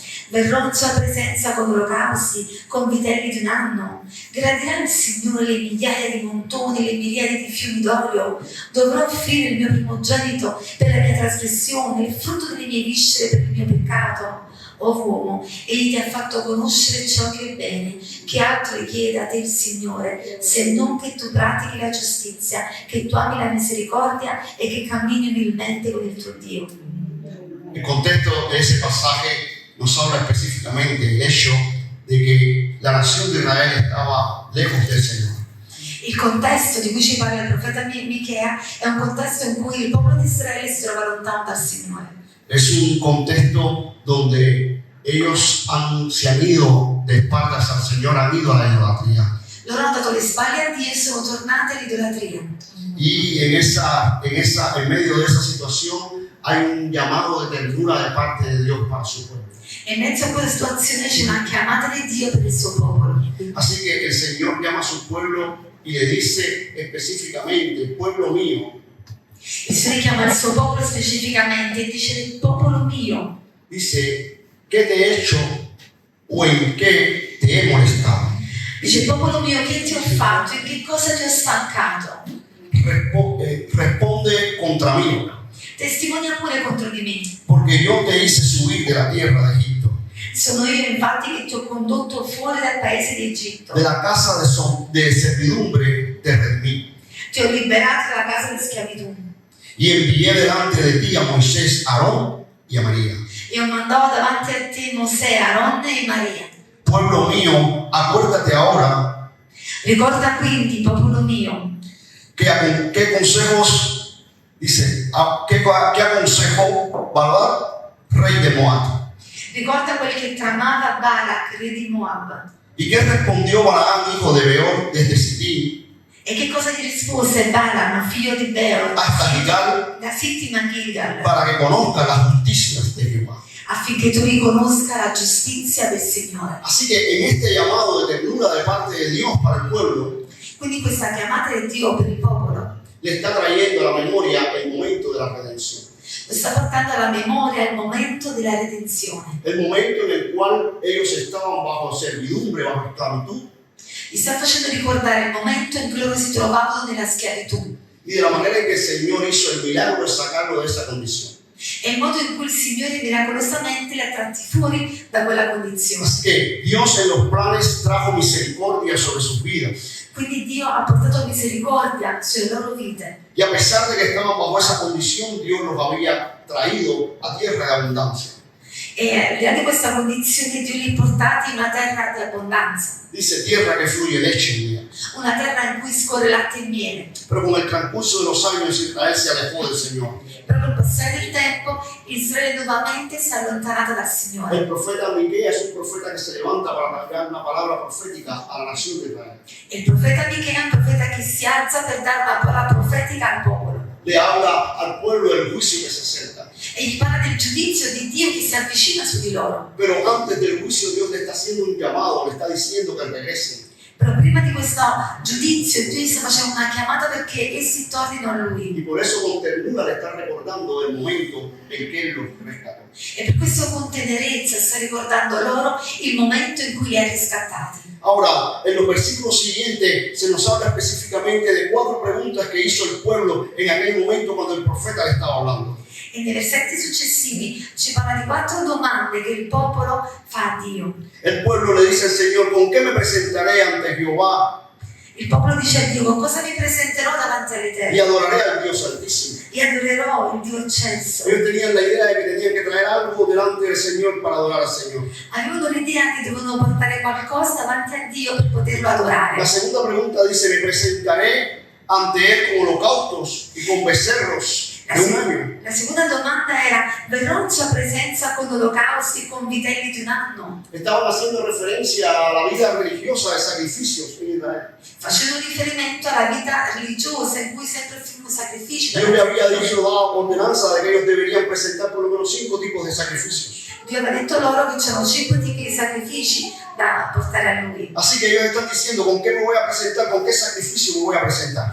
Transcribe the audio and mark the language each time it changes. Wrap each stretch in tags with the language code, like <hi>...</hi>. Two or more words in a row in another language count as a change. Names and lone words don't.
<it>Verrò in sua presenza con olocausti, con vitelli di un anno. Gradirà il Signore le migliaia di montoni, le miriadi di fiumi d'olio. Dovrò offrire il mio primogenito per la mia trasgressione, il frutto delle mie viscere per il mio peccato. O uomo, egli ti ha fatto conoscere ciò che è bene. Che altro richiede a te il Signore, se non che tu pratichi la giustizia, che tu ami la misericordia e che cammini umilmente con il tuo Dio.</it> <es>El contexto de ese pasaje nos habla específicamente del hecho de que la nación de Israel estaba lejos del Señor.</es> <it>Il contesto di cui ci parla il profeta Michea è un contesto in cui il popolo di Israele si trova lontano dal Signore.</it> <es>Es un contexto donde ellos se han ido de espaldas al Señor, han ido a la idolatría.</es> <it>Loro hanno dato le spalle a Dio e sono tornati all'idolatria.</it> <es>Y en medio de esa situación hay un llamado de ternura de parte de Dios para su pueblo.</es> <it>E in mezzo a quella situazione c'è una chiamata di Dio per il suo popolo.</it> <es>Así que el Señor llama a su pueblo y le dice específicamente: pueblo mío.</es> <it>Il Signore chiama il suo popolo specificamente e dice: il popolo mio.</it> <es>Dice: ¿qué te he hecho o en qué te he molestado?</es> <it>Dice: popolo mio, che ti ho fatto? In che cosa ti ho stancato?</it> <es>Responde contra mí.</es> <it>Testimonia pure contro di me.</it> <es>Porque yo te hice subir de la tierra de Egipto,</es> <it>Sono io infatti che ti ho condotto fuori dal paese di Egitto.</it> <es>de la casa de servidumbre te redimí.</es> <it>Ti ho liberato dalla casa di schiavitù.</it> <es>Y envié delante de ti a Moisés, Aarón y a María.</es> <it>E ho mandato davanti a te Mosè, Aronne e Maria.</it> <es>Pueblo mío, acuérdate ahora</es> <it>Ricorda quindi, popolo mio,</it> <es>qué consejos, dice, qué aconsejó Balac, rey de Moab.</es> <it>ricorda quel che tramava Balak, re di Moab.</it> <es>¿Y qué respondió Balaam, hijo de Beor, desde Sittim</es> <it>E che cosa gli rispose Balaam, figlio di Beor,</it> <es>hasta Gilgal,</es> <it>da Sittim a Gilgal,</it> <es>para que conozca las justicias de Jehová?</es> <it>affinché tu riconosca la giustizia del Signore.</it> <es>Así que en este llamado de ternura de parte de Dios para el pueblo,</es> <it>Quindi questa chiamata di Dio per il popolo</it> <es>le está trayendo a la memoria el momento de la redención.</es> <it>lo sta portando alla memoria il momento della redenzione.</it> <es>El momento en el cual ellos estaban bajo servidumbre, bajo esclavitud,</es> <it>Gli sta facendo ricordare il momento in cui loro si trovavano nella schiavitù</it> <es>y de la manera en que el Señor hizo el milagro de sacarlo de esa condición.</es> <it>e il modo in cui il Signore miracolosamente li ha tratti fuori da quella condizione.</it> <es>Así que Dios en los planes trajo misericordia sobre sus vidas.</es> <it>Quindi Dio ha portato misericordia sulle loro vite.</it> <es>Y a pesar de que estaban bajo esa condición, Dios los había traído a tierra de abundancia.</es> <it>E al di là di questa condizione Dio li ha portati in una terra di abbondanza,</it> <es>Dice: tierra que fluye leche y miel.</es> <it>una terra in cui scorre latte e miele.</it> <es>Pero con el transcurso de los años Israel se alejó del Señor.</es> <it>Però col passare del tempo Israele nuovamente si è allontanato dal Signore.</it> <es>El profeta Miqueas es un profeta que se levanta para dar una palabra profética a la nación de Israel.</es> <it>E il profeta Michea è un profeta che si alza per dare una parola profetica al popolo.</it> <es>Le habla al pueblo del juicio que se acerca.</es> <it>E gli parla del giudizio di Dio che si avvicina su di loro.</it> <es>Pero antes del juicio Dios le está haciendo un llamado, le está diciendo que regresen.</es> <it>Però prima di questo giudizio Dio gli sta facendo una chiamata perché essi tornino a Lui.</it> <es>Y por eso con ternura le está recordando el momento en que Él los rescató.</es> <it>E per questo con tenerezza sta ricordando loro il momento in cui li ha riscattati.</it> <es>Ahora, en los versículos siguientes se nos habla específicamente de 4 preguntas que hizo el pueblo en aquel momento cuando el profeta le estaba hablando.</es> <it>E nei versetti successivi ci parla di 4 domande che il popolo fa a Dio.</it> <es>El pueblo le dice al Señor: ¿con qué me presentaré ante Jehová</es> <it>Il popolo dice a Dio: con cosa mi presenterò davanti</it> <es>y</es> <it>all'Eterno?</it> <es>adoraré al Dios Altísimo?</es> <it>E adorerò il Dio eccelso.</it> <es>Ellos tenían la idea de que tenían que traer algo delante del Señor para adorar al Señor.</es> <it>Avevano l'idea che dovevano portare qualcosa davanti a Dio per poterlo adorare.</it> <es>La segunda pregunta dice: me presentaré ante Él con holocaustos y con becerros. de un año.</es> <it>La seconda domanda era: verrò in sua presenza con olocausti e con vitelli di un anno?</it> <es>Estaban haciendo referencia a la vida religiosa de sacrificios en Israel.</es> <it>Facendo riferimento alla vita religiosa in cui sempre furono sacrifici.</it> <es>Dios le había dicho, dado ordenanza de que ellos deberían presentar por lo menos 5 tipos de sacrificios.</es> <it>Dio aveva detto loro che c'erano 5 tipi di sacrifici da portare a lui.</it> <es>Así que ellos están diciendo, ¿con qué me voy a presentar? ¿Con qué sacrificio me voy a presentar?</es>